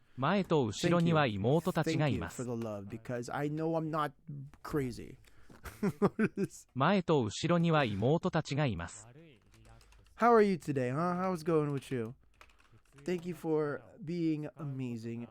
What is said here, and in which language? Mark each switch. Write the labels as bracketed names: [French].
[Japanese] 前と後ろには妹たちがいます。 [English] for the love, because I know I'm not crazy. [Japanese] 前と後ろには妹たちがいます。 [English] How are you today, huh? How's it going with you? Thank you for being amazing.